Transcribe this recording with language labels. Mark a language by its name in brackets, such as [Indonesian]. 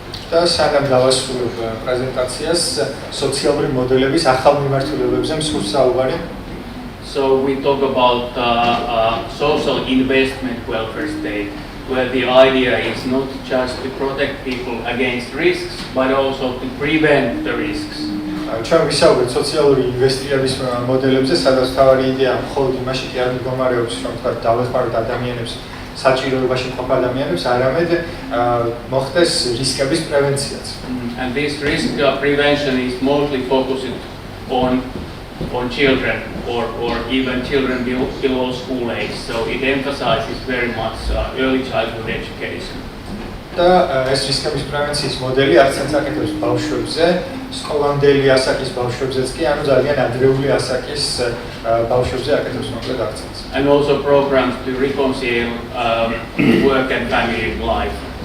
[Georgian] და სანამ დავასრულებ პრეზენტაციას, სოციალური მოდელების ახალ მიმართულებებზე მსურს საუბარი. [English] So we talk about social investment welfare state, where the idea is not just to protect people against risks, but also to prevent the risks. [Georgian] ჩვენ ვისაუბრეთ სოციალური ინვესტირების მოდელებზე, სადაც თავარი იდეა მხოლოდ იმაში კი არ მდგომარეობს, რომ თქვა დავეხმაროთ ადამიანებს, საჭიროებაში მყოფ ადამიანებს, არამედ მოხდეს რისკების პრევენციაც. [English] And this risk prevention is mostly focused on children or even children below school age. So it emphasizes very much early childhood education. [Georgian] და ეს რისკების პრევენციის მოდელი აქცენტს აკეთებს ბავშვებზე, სკოლამდელი ასაკის ბავშვებზეც კი, ანუ ძალიან ადრეული ასაკის ბავშვებზე აკეთებს მოკლედ აქცენტს. [English] And also programs to reconcile work and family life.